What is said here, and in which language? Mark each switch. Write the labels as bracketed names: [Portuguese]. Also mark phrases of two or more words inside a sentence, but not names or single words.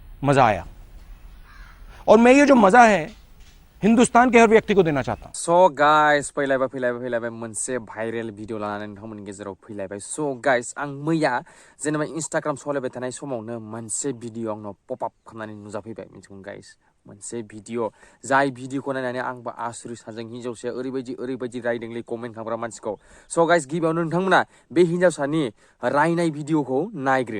[Hindi] मजा आया और मैं ये जो मजा है हिंदुस्तान के हर व्यक्ति को देना चाहता हूं [English] so guys [Bodo] फैलायबाय मोनसे भाइरेल भिडिअ लानानै नोंथांमोननि गेजेराव फैलायबाय [English] so guys [Bodo] आं मैया जेनेबा इंस्टाग्राम सलायबाय थानाय समावनो मोनसे भिडिअ आंनाव [English] pop up [Bodo] खालामनानै नुजाफैबाय मिथिगौ गाइस मोनसे भिडिअ जाय भिडिअखौ नायनानै आंबो आसुरित साजों हिन्जावसाया ओरैबायदि रायदोंलै कमेन्ट खालामग्रा मानसिखौ [English] so guys [Bodo] गिबियावनो नोंथांमोना बे हिन्जावसानि रायनाय भिडिअखौ नायग्रो